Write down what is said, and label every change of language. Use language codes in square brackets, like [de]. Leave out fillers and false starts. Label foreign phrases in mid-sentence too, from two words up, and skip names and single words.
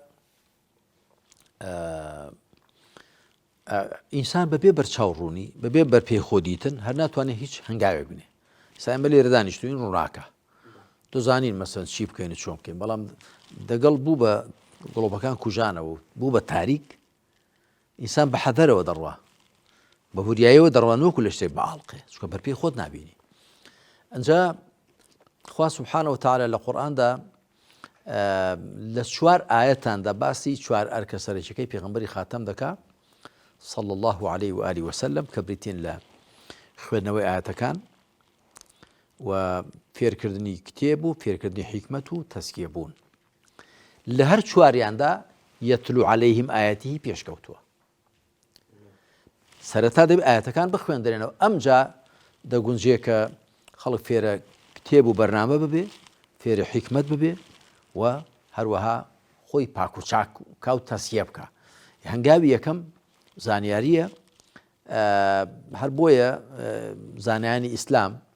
[ckb] ئینسان بەبێ بەرچاوڕوونی بەبێ بەرپێخۆدیتن هەر ناتوانێت هیچ هەنگاوێک بنێ ئێستا ئێمە لێرە دانیشتوین ڕووناکە دەزانین مەسەن چی بکەین و چۆن بکەین بەڵام دەگەڵ بوو بە گڵۆپەکان کوژانەوە بوو بە تاریک ئینسان بە حەدەرەوە دەڕوا بە هوریاییەوە دەڕوانوەکو لە شتێک بەعاڵقێ چونکە بەرپێی خۆت نابینی ئەنجا خوا [ar] سبحانه وتعالى [ckb] لە قورئاندا لە 4 ئاەتاندا باسی 4 ئەرکە سەرەکیەکەی پێغەمبەری خاتەم دەکا [ar] صلى الله عليه وآله وسلم [ckb] کە بریتین لە خوێندنەوەی ئاەتەکان و فێرکردنی کتێب و فێرکردنی حیکمەت و تەزکیە بوون لە هەر 4یاندا [ar] یەتلو عەلەیهیم ئایەتیهی [ckb] پێشکەوتووە سەرەتا دەبێت ئاەتەکان بخوێندرێنەوە ئەمجا دەگونجێ کە خەڵک فێرە کتێب و بەرنامە ببێ فێرە حیکمەت ببێ و هەروەها خۆی پاک و چاک و کاو تەسکیە بکە هەنگاوی یەکەم زانیاریە هەر بۆیە زانایانی ئیسلام